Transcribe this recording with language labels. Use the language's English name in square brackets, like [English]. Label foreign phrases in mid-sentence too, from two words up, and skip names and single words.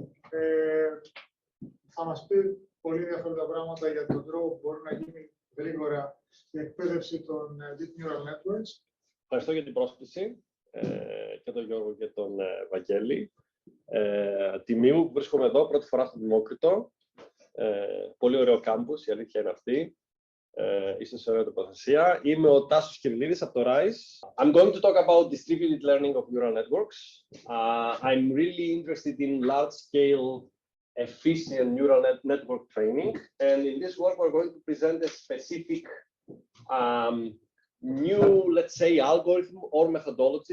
[Greek] Θα μας πει πολύ ενδιαφέροντα πράγματα για τον τρόπο που μπορεί να γίνει γρήγορα η εκπαίδευση των [English] Deep Neural Networks. [Greek] Ευχαριστώ για την πρόσκληση και τον Γιώργο και τον Βαγγέλη. Τιμή μου που βρίσκομαι εδώ πρώτη φορά στο Δημόκριτο. Πολύ ωραίο κάμπους, η αλήθεια είναι αυτή. Είστε σε ωραία τοποθεσία. Είμαι ο Τάσος Κυρillidis από το RISE. [English] I'm going to talk about distributed learning of neural networks. I'm really interested in large-scale, efficient neural network training. And in this work, we're going to present a specific new, let's say, algorithm or methodology.